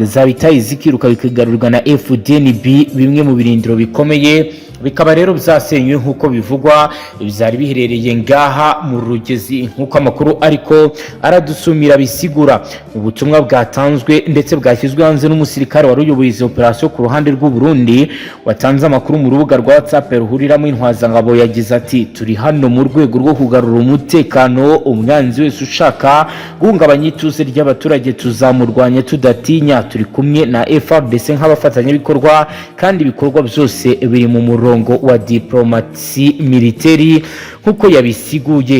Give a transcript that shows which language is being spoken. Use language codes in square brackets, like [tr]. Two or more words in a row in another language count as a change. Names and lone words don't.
[rn] zabitaye zikiruka bikagarurwa na Fdnb bimwe mu birindiro bikomeye bikaba rero byasenywe nkuko bivugwa byari biherereye ngaha mu Rugezi nkuko amakuru ariko aradusumira bisigura mu butumwa bwatanzwe ndetse bwashyizwe hanze n'umusirikare wari uyoboye izo operation ku ruhande rw'u Burundi watanze amakuru mu rubuga rwa WhatsApp ruhuriramo intwazangabo yagize ati turi hano mu rwego rwo kugarura umutekano umwanzi wese ushaka guhungabanya ituze ry'abaturage tuzamurwanya tudatinya turi kumwe na FARDC nk'abafatanyabikorwa kandi ibikorwa byose biri mu murongo wa diplomasi militeri nkuko yabisiguye.